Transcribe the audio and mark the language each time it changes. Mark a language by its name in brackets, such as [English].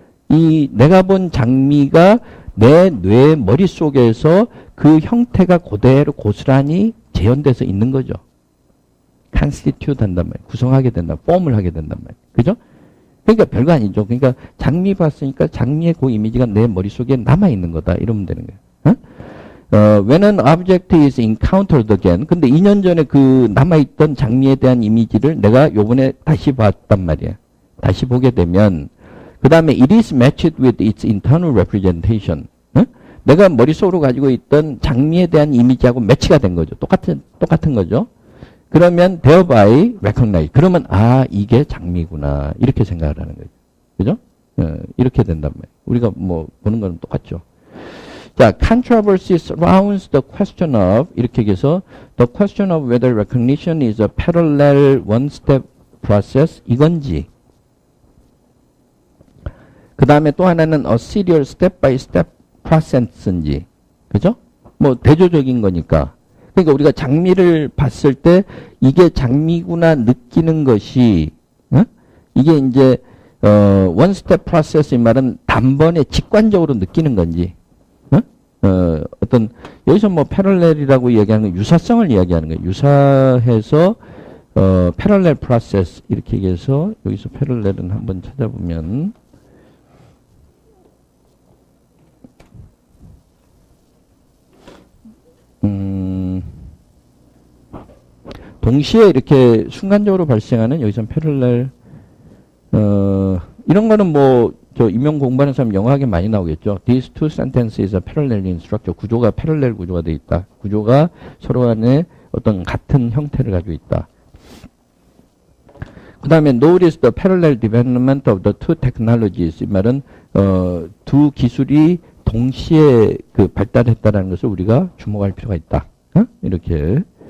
[Korean] 이 내가 본 장미가 내 뇌 머릿속에서 그 형태가 그대로 고스란히 재현돼서 있는 거죠. constitute 한단 말이에요. 구성하게 된다. 폼을 하게 된단 말이에요. 그죠? 그러니까 별거 아니죠. 그러니까 장미 봤으니까 장미의 그 이미지가 내 머릿속에 남아있는 거다. 이러면 되는 거예요. [English] When an object is encountered again. [Korean] 근데 2년 전에 그 남아있던 장미에 대한 이미지를 내가 요번에 다시 봤단 말이에요. 다시 보게 되면 그 다음에 [English] it is matched with its internal representation. [Korean] 내가 머릿속으로 가지고 있던 장미에 대한 이미지하고 매치가 된 거죠. 똑같은 거죠. 그러면 [English] thereby recognize. [Korean] 그러면 아 이게 장미구나 이렇게 생각을 하는 거죠. 그죠? 이렇게 된단 말이에요. 우리가 뭐 보는 거는 똑같죠. [English] 자, controversy surrounds the question of [Korean] 이렇게 얘기해서 [English] the question of whether recognition is a parallel one-step process [Korean] 이건지 그 다음에 또 하나는 [English] a serial step-by-step process인지 그죠? [Korean] 뭐 대조적인 거니까 그러니까 우리가 장미를 봤을 때 이게 장미구나 느끼는 것이 이게 이제 one step process 이 말은 단번에 직관적으로 느끼는 건지, 어떤, 여기서 뭐 패럴렐이라고 이야기하는 건 유사성을 이야기하는 거예요. 유사해서, 패럴렐 프로세스, 이렇게 얘기해서, 여기서 패럴렐은 한번 찾아보면, 동시에 이렇게 순간적으로 발생하는 여기선 패럴렐 이런 거는 뭐 저 임용 공부하는 사람 영어하게 많이 나오겠죠. [English] These two sentences are parallel in structure. [Korean] 구조가 패럴렐 구조가 돼 있다. 구조가 서로 간에 어떤 같은 형태를 가지고 있다. 그 다음에 [English] notice the parallel development of the two technologies. [Korean] 이 말은 두 기술이 동시에 그 발달했다라는 것을 우리가 주목할 필요가 있다. 이렇게.